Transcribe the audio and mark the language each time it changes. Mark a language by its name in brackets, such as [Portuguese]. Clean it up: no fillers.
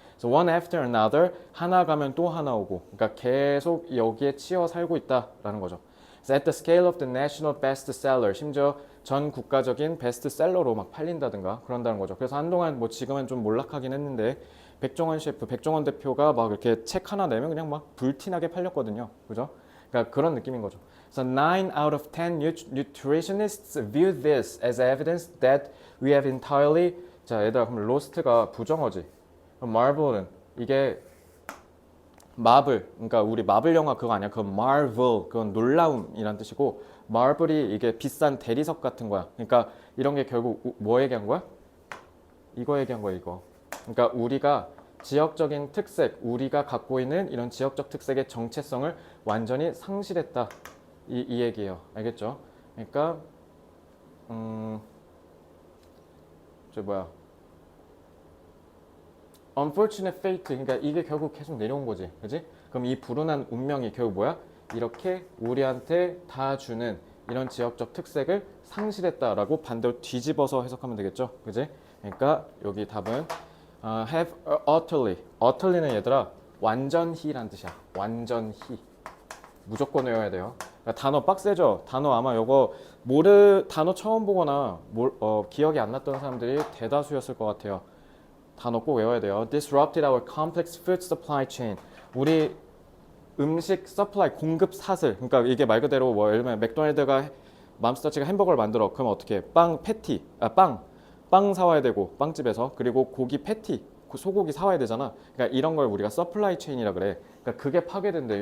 [English] So one after another, [Korean] 하나 가면 또 하나 오고, 그러니까 계속 여기에 치여 살고 있다라는 거죠. [English] So at the scale of the national bestseller, [Korean] 심지어 전 국가적인 베스트셀러로 막 팔린다든가 그런다는 거죠. 그래서 한동안 뭐 지금은 좀 몰락하긴 했는데 백종원 대표가 막 이렇게 책 하나 내면 그냥 막 불티나게 팔렸거든요. 그죠? 그러니까 그런 느낌인 거죠. [English] So 9 out of 10 nutritionists view this as evidence that we have entirely. [Korean] 자, 얘들아, 그럼 lost가 부정어지. 그럼 marble는 이게 마블, 그러니까 우리 마블 영화 그거 아니야? 그건 Marvel, 그건 놀라움이란 뜻이고 Marble이 이게 비싼 대리석 같은 거야. 그러니까 이런 게 결국 뭐 얘기한 거야? 이거 얘기한 거야, 이거. 그러니까 우리가 지역적인 특색, 우리가 갖고 있는 이런 지역적 특색의 정체성을 완전히 상실했다. 이 얘기예요. 알겠죠? 그러니까 저 뭐야? [English] unfortunate fate, [Korean] 그러니까 이게 결국 계속 내려온 거지, 그지? 그럼 이 불운한 운명이 결국 뭐야? 이렇게 우리한테 다 주는 이런 지역적 특색을 상실했다라고 반대로 뒤집어서 해석하면 되겠죠, 그지? 그러니까 여기 답은 have utterly는 얘들아 완전히란 뜻이야. 완전히 무조건 외워야 돼요. 그러니까 단어 빡세죠? 단어 아마 요거 단어 처음 보거나 기억이 안 났던 사람들이 대다수였을 것 같아요. 단어 꼭 외워야 돼요. [English] Disrupted our complex food supply chain. [Korean] 우리 음식 서플라이 공급 사슬. 그러니까 이게 말 그대로 뭐 예를 들면 맥도날드가 맘스터치가 햄버거를 만들어. 그럼 어떻게? 빵 사와야 되고 빵집에서 그리고 고기 패티, 소고기 사와야 되잖아. 그러니까 이런 걸 우리가 서플라이 체인이라 그래. 그러니까 그게 파괴된대.